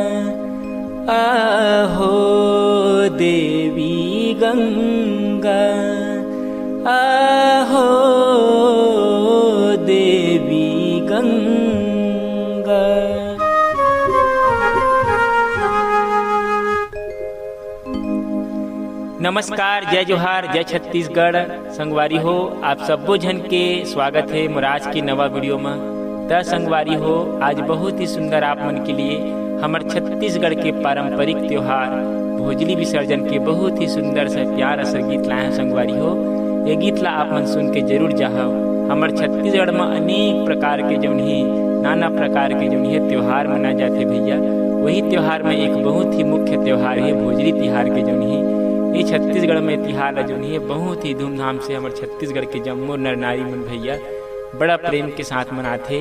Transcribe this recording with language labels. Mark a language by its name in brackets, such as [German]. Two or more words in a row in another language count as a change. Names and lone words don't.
[Chhattisgarhi] आहो देवी गंगा, आहो देवी गंगा। नमस्कार, जय जोहार, जय छत्तीसगढ़। संगवारी हो आप सबो झन के स्वागत है मुराज की नवा वीडियो में। त संगवारी हो आज बहुत ही सुंदर आप मन के लिए हमार छत्तीसगढ़ के पारंपरिक त्योहार भोजली विसर्जन के बहुत ही सुंदर से प्यारा सा गीत लाए हैं। संगवारी हो ये गीत ला आप मन सुन के जरूर जाओ। हमार छत्तीसगढ़ में अनेक प्रकार के जौन ही नाना प्रकार के जौन है त्योहार मनाए जाते भैया। वही त्योहार में एक बहुत ही मुख्य त्योहार है भोजली तिहार के जौन ही ये छत्तीसगढ़ में तिहार जो है बहुत ही धूमधाम से हमारे छत्तीसगढ़ के जम्मू नर नारी मन भैया बड़ा प्रेम के साथ मनाते।